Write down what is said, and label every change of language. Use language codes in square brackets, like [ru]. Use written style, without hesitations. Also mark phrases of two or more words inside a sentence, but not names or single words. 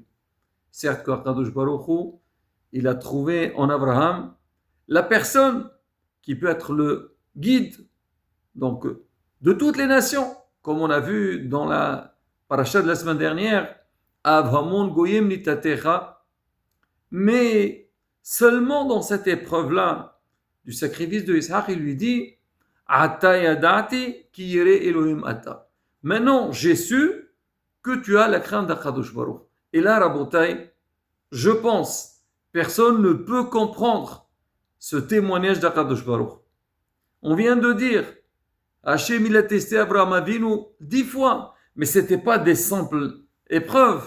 [fr] Certes qu'Akadosh Baruch Hu, il a trouvé en Abraham la personne qui peut être le guide donc, de toutes les nations, comme on a vu dans la paracha de la semaine dernière, [he] אב המון גוים נתתיך. [fr] Mais seulement dans cette épreuve-là du sacrifice de Ishaq, il lui dit [he] עתה ידעתי כי ירא אלהים אתה. [fr] Maintenant, j'ai su que tu as la crainte d'Akadosh Baruch. Et là, Rabotai, je pense, personne ne peut comprendre ce témoignage d'Akadosh Baruch. On vient de dire, Hachem il a testé Abraham Avinu 10 fois, mais ce n'était pas des simples épreuves.